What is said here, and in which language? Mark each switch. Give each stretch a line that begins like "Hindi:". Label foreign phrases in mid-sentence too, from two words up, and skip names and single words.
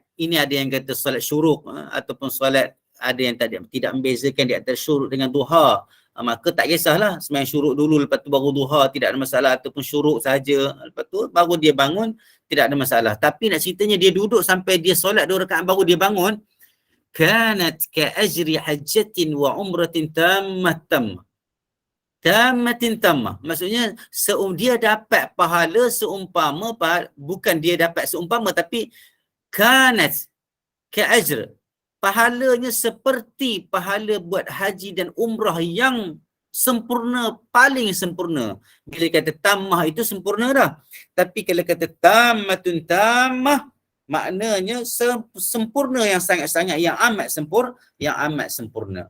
Malay: Ini ada yang kata solat syuruk ataupun solat, ada yang tidak membezakan di antara syuruk dengan duha. Maka tak kisahlah, sembahyang syuruk dulu, lepas tu baru duha, tidak ada masalah, ataupun syuruk saja, lepas tu baru dia bangun, tidak ada masalah. Tapi nak ceritanya dia duduk sampai dia solat 2 rakaat baru dia bangun,
Arabic: كانت كأجر حجة وعمرة تامة تامة.
Malay: Maksudnya dia dapat pahala seumpama, bukan dia dapat seumpama, tapi
Arabic: كانت كأجر,
Malay: pahalanya seperti pahala buat haji dan umrah yang sempurna, paling sempurna. Bila kata tammah itu sempurna dah. Tapi kalau kata
Arabic: تامة تامة,
Malay: maknanya sempurna yang sangat-sangat, yang amat sempurna.